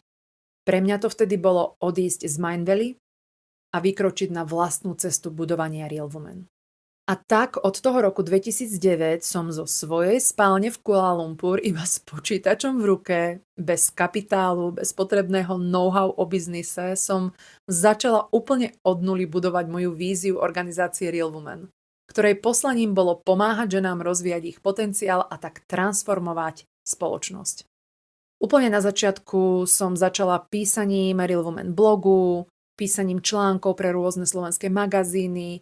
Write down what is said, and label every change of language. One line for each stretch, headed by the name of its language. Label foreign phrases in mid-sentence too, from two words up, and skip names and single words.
Slovak: Pre mňa to vtedy bolo odísť z Mindvalley a vykročiť na vlastnú cestu budovania Real Woman. A tak od toho roku 2009 som zo svojej spálne v Kuala Lumpur iba s počítačom v ruke, bez kapitálu, bez potrebného know-how o biznise som začala úplne od nuly budovať moju víziu organizácie Real Woman, ktorej poslaním bolo pomáhať ženám rozvíjať ich potenciál a tak transformovať spoločnosť. Úplne na začiatku som začala písaním Real Woman blogu, písaním článkov pre rôzne slovenské magazíny.